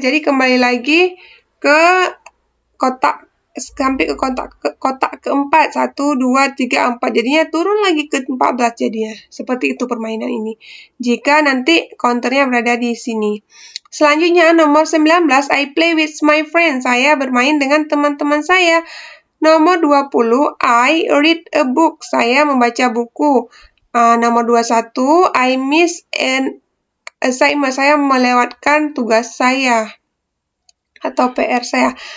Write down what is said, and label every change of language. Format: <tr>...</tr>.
<id>Jadi kembali lagi ke kotak, sampai ke kotak keempat. 1, 2, 3, 4. Jadinya turun lagi ke 14 jadinya. Seperti itu permainan ini. Jika nanti counternya berada di sini. Selanjutnya nomor 19,</id> <en>I play with my friends.</en> <id>Saya bermain dengan teman-teman saya. Nomor 20,</id> <en>I read a book.</en> <id>Saya membaca buku.</id> <en>Nomor 21, I miss an assignment.</en> <id>Saya melewatkan tugas saya atau PR saya.</id>